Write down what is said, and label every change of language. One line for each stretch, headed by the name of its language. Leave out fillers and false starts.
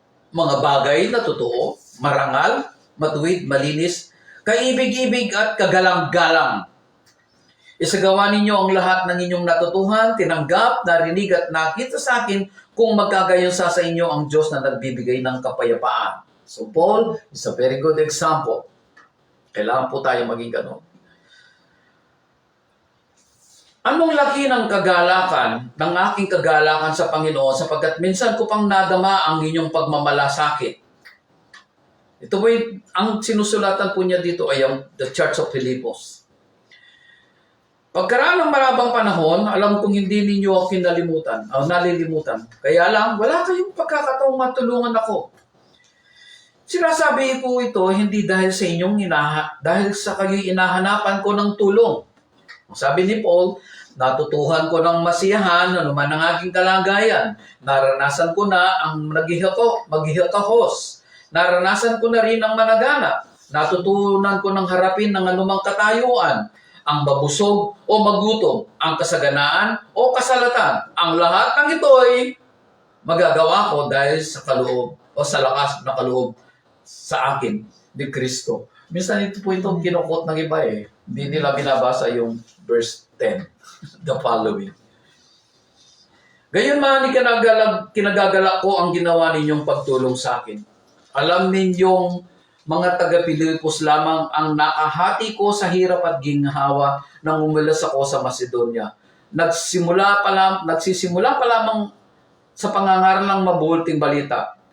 Filipino: Mga bagay na totoo, marangal, matuwid, malinis, kaibig-ibig at kagalang-galang. Isagawa ninyo ang lahat ng inyong natutuhan, tinanggap, narinig at nakita sa akin kung magkagayon sa inyo ang Diyos na nagbibigay ng kapayapaan.
English: So Paul is a very good example.
Filipino: Kailangan po tayo maging gano'n. Anong laki ng kagalakan, ng aking kagalakan sa Panginoon sapagkat minsan ko pang nadama ang inyong pagmamalasakit. Ito po ang sinusulatan po niya dito ay ang The Church of Philippos. Pagkaraan ng marabang panahon, alam kong hindi ninyo ako nalilimutan. Kaya lang, wala kayong pagkakataong matulungan ako. Sinasabi ko ito hindi dahil sa inyong dahil sa kayo'y inahanapan ko ng tulong. Sabi ni Paul, natutuhan ko ng masiyahan anuman ang aking kalagayan. Naranasan ko na ang maghihakahos. Naranasan ko na rin ang managana. Natutunan ko ng harapin ng anumang katayuan. Ang mabusog o magutom. Ang kasaganaan o kasalatan. Ang lahat ng ito ay magagawa ko dahil sa kaloob o sa lakas na kaloob sa akin ni Kristo. Minsan ito po itong kinukot ng iba eh. Hindi nila binabasa yung verse 10,
English: the following.
Filipino: Gayon man, kinagagalak ko ang ginawa ninyong pagtulong sa akin. Alam ninyong mga taga-Pilipos lamang ang nakahati ko sa hirap at ginhawa nang umilas ako sa Macedonia. Nagsisimula pa lamang sa pangangaral ng mabuting balita.